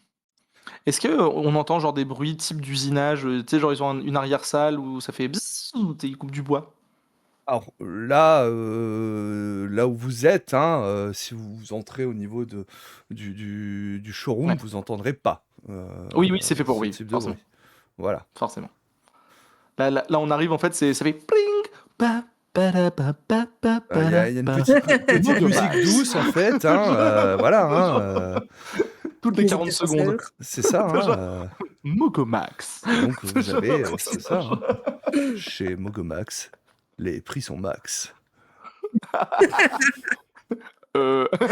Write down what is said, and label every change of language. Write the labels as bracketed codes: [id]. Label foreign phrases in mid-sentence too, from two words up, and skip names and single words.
[fr] Est-ce que on entend genre des bruits type d'usinage, tu sais, genre ils ont une arrière-salle où ça fait bzzz, où ils coupent du bois? Alors là, là où vous êtes, hein, si vous entrez au niveau du showroom, Ouais. vous entendrez pas Oui, oui, c'est fait pour, ce oui, type de forcément. bruit. Voilà. Forcément. Là, on arrive, en fait, ça fait pling, pa, pa, da, pa, pa, pa, Il y da, a une pa. petite musique Mogomax. douce, en fait, hein, voilà, hein, toutes les Les 40 secondes. ascenseurs. C'est ça, hein, Genre, Mogomax. donc vous Genre, avez, pour c'est ça, hein. Chez Mogomax, les prix sont max. Euh,